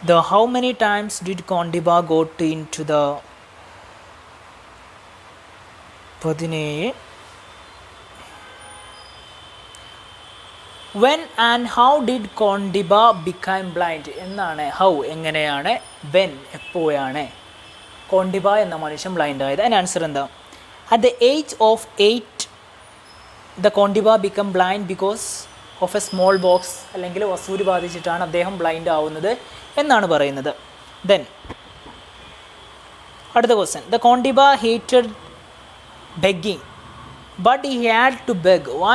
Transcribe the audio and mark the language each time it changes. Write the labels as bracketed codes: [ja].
[en] How many times did Kondiba go into the 17 When and how did Kondiba become blind എന്നാണ്. [ml] How എങ്ങനെയാണ്, when എപ്പോഴാണ് കോണ്ടിബ എന്ന മനുഷ്യൻ blind ആയത്. അതിന് ആൻസർ എന്താ? [en] At the age of 8, the Kondiba become blind because of a small box, [ml] അല്ലെങ്കിൽ വസൂരി ബാധിച്ചിട്ടാണ് അദ്ദേഹം ബ്ലൈൻഡ് ആവുന്നത് എന്നാണ് പറയുന്നത്. [en] Then അടുത്ത question, the Kondiba hated begging but he had to beg.